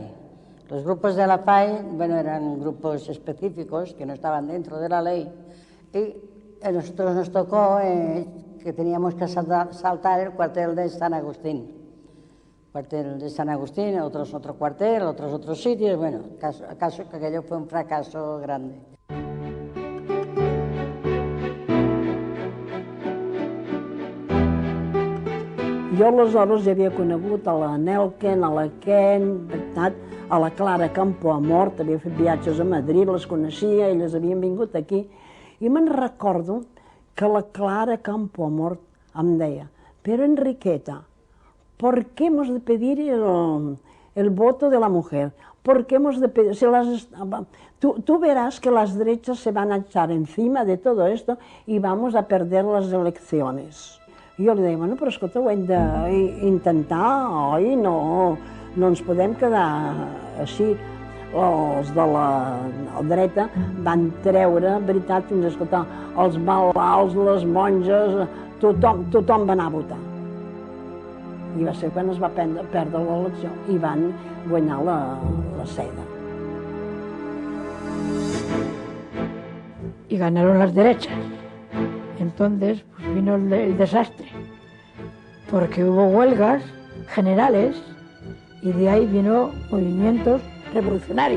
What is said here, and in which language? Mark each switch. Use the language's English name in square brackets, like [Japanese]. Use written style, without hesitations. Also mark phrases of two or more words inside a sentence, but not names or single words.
[Spanish] Los grupos de la FAI, bueno, eran grupos específicos que no estaban dentro de la ley, y a nosotros nos tocó que teníamos que saltar el cuartel de San Agustín. Cuartel de San Agustín, otros otro cuartel, otros otros sitios, bueno, acaso que aquello fue un fracaso grande. [Catalan] Jo aleshores ja havia conegut a la Nelken, a la Ken, a la Clara Campoamort, havia fet viatges a Madrid, les coneixia, elles havien vingut aquí, i me'n recordo que la Clara Campoamort em deia, però Enriqueta, [Spanish] ¿por qué hemos de pedir el voto de la mujer? ¿Por qué hemos de pedir? Tú verás que las derechas se van a echar encima de todo esto y vamos a perder las elecciones. [Catalan] I jo li deia, bueno, però escolta, ho hem d'intentar, oi? No ens podem quedar així. Els de la dreta van treure, veritat, fins a escoltar, els malalts, les monges, tothom va anar a votar. I va ser quan es va perdre l'elecció i van guanyar la seda. [Spanish] Y ganaron las derechas. Entonces pues vino el desastre, porque hubo huelgas generales y de ahí vino movimientos revolucionarios.